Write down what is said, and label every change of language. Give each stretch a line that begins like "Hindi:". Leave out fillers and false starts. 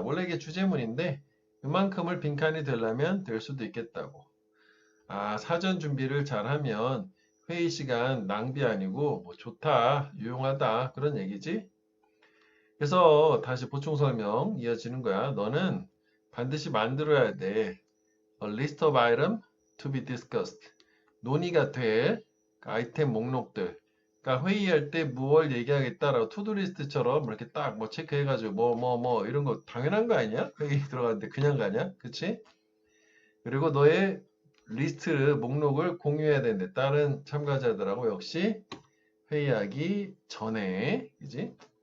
Korean: 원래 이게 주제문인데 이만큼을 빈칸이 되려면 될 수도 있겠다고. 아, 사전 준비를 잘하면 회의 시간 낭비 아니고 뭐 좋다, 유용하다 그런 얘기지. 그래서 다시 보충 설명 이어지는 거야. 너는 반드시 만들어야 돼.
English: A list of item to be discussed.
Korean: 논의가 될 아이템 목록들. 그러니까 회의할 때 무얼 얘기하겠다라고 투두리스트처럼 이렇게 딱 뭐 체크해가지고 뭐 이런 거 당연한 거 아니야? 회의 들어갔는데 그냥 가냐? 그치? 그리고 너의 리스트 목록을 공유해야 되는데 다른 참가자들하고 역시 회의하기 전에 그지?